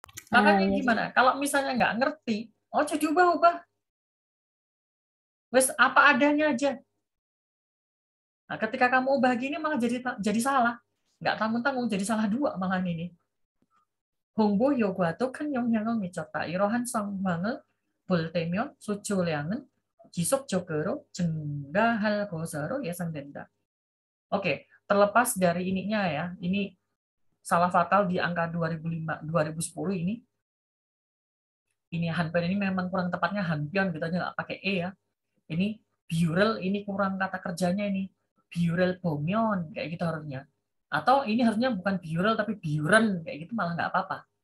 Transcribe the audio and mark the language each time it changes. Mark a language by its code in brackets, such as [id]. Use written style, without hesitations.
[id] Makanya gimana? Kalau misalnya nggak ngerti, jadi ubah-ubah. Wes apa adanya aja. Nah, ketika kamu ubah gini malah jadi salah. Nggak tanggung-tanggung jadi salah 2 malah ini. [ko] 홍보 요구와도 큰 영향을 미쳤다. 이러한 상황을 볼 때면 수출량은 지속적으로 증가할 것으로 예상된다. [id] Oke, terlepas dari ininya ya, ini salah fatal di angka 2010 ini. Ini hanpion ini memang kurang tepatnya hanpion gitu aja nggak pakai e ya. Ini biurel ini kurang kata kerjanya ini. Biurel bomion kayak gitu harusnya. Atau ini harusnya bukan biurel tapi biuren kayak gitu malah nggak apa-apa.